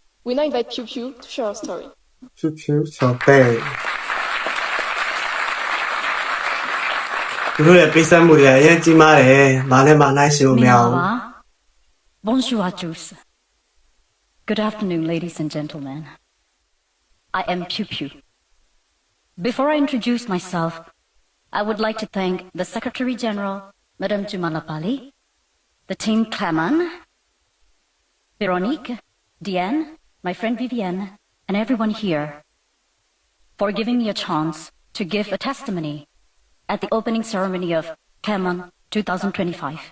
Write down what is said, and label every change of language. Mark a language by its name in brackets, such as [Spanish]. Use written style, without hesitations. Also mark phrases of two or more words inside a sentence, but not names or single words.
[English] We now invite Pew Pew to share her story. [Burmese] ဖြူဖြူချော်ပဲသူတို့ရဲ့ပေးဆက်မှုတွေကအရင်ကြီးမားတယ်ဘာနဲ့မှနိုင်ရှိလို့မရဘူး [French] Bonjour à tous. [English] Good afternoon, ladies and gentlemen. I am Pew Pew. Before I introduce myself, I would like to thank the Secretary General, Madame Jumalapali, the team Clement, Veronique, Diane, my friend Vivienne, and everyone here for giving me a chance to give a testimony at the opening ceremony of Clement 2025.